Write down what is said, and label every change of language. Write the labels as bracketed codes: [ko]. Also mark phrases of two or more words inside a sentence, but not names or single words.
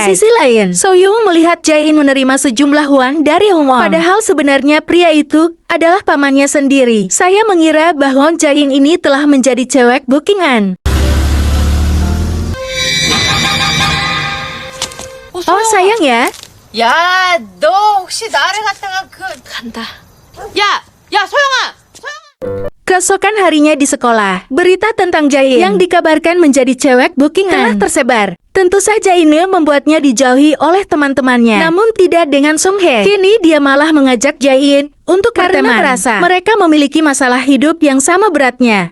[id] Di sisi lain, So-young melihat Jae menerima sejumlah uang dari Hong-won. Padahal sebenarnya pria itu adalah pamannya sendiri. Saya mengira bahwa Jae ini telah menjadi cewek bookingan. Oh sayang ya. [ko] 야, 너 혹시 나를 갖다가 간다. 야, 소영아! [id] Keesokan harinya di sekolah, berita tentang Jae yang dikabarkan menjadi cewek bookingan telah tersebar. Tentu saja ini membuatnya dijauhi oleh teman-temannya. Namun tidak dengan Sung-hye. Kini dia malah mengajak Jae untuk karena merasa mereka memiliki masalah hidup yang sama beratnya.